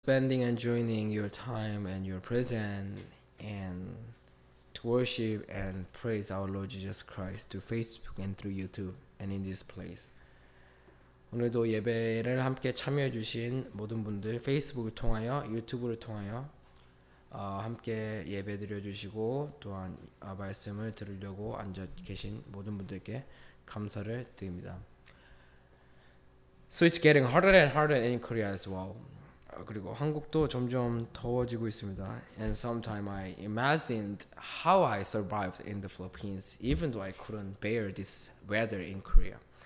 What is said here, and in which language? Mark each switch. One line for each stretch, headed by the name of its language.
English: spending and joining your time and your presence and to worship and praise our Lord Jesus Christ through Facebook and through YouTube and in this place.
Korean: 오늘도 예배를 함께 참여해 주신 모든 분들 페이스북을 통하여 유튜브를 통하여 함께 예배 드려 주시고 또한 말씀을 들으려고 앉아 계신 모든 분들께 감사를 드립니다.
English: So it's getting harder and harder in Korea as well.
Korean: 그리고 한국도 점점 더워지고 있습니다.
English: And sometimes I imagined how I survived in the Philippines, even though I couldn't bear this weather in Korea.